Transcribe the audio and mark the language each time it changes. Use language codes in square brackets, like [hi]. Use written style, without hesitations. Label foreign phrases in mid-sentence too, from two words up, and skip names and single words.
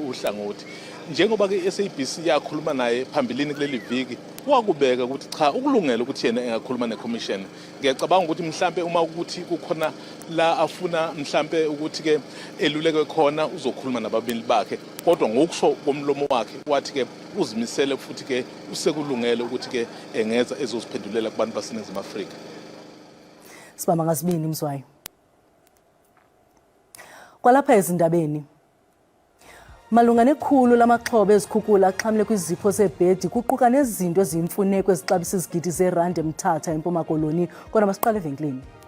[zu] uhlangothi njengoba ke SABC yakhuluma naye phambilini kuleli viki wakubeka ukuthi cha ukulungela ukuthi yena engakhuluma neCommission ngiyacabanga ukuthi mhlambe uma ukuthi kukhona la afuna mhlambe ukuthi ke eluleke khona uzokhuluma nababili bakhe kodwa ngokusho komlomo wakhe wathi ke uzimisele futhi ke usekulungela ukuthi ke engeza ezoziphendulela kubantu baseNingizimu Afrika. [xh] Sibamba ngasibini Mzwayi. Kwalapha ezindabeni malunga nekhulu lamaxhobe ezikhukhula axhamle kwizipho zebhedi kuquka nezinto eziyimfuneko ezixabisa izigidi zeRand eMthatha eMpuma Koloni kodwa masiqale evenkileni.